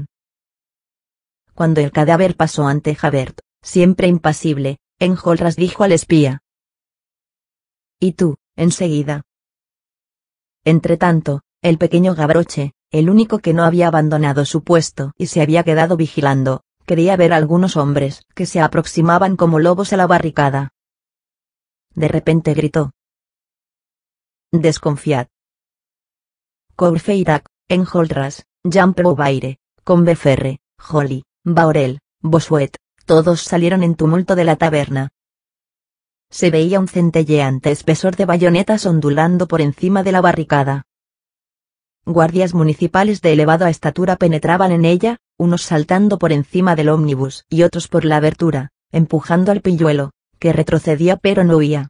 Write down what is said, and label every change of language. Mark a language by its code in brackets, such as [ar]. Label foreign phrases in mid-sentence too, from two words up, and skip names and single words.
[es] Cuando el cadáver pasó ante Javert, siempre impasible, Enjolras dijo al espía: «¿Y tú, enseguida?» Entretanto, el pequeño Gavroche, el único que no había abandonado su puesto y se había quedado vigilando, creía ver algunos hombres que se aproximaban como lobos a la barricada. De repente gritó: «Desconfiad». Courfeyrac, Enjolras, Jean Prouvaire, Combeferre, Joly, Bahorel, Bossuet, todos salieron en tumulto de la taberna. Se veía un centelleante espesor de bayonetas ondulando por encima de la barricada. Guardias municipales de elevada estatura penetraban en ella, unos saltando por encima del ómnibus y otros por la abertura, empujando al pilluelo, que retrocedía pero no huía.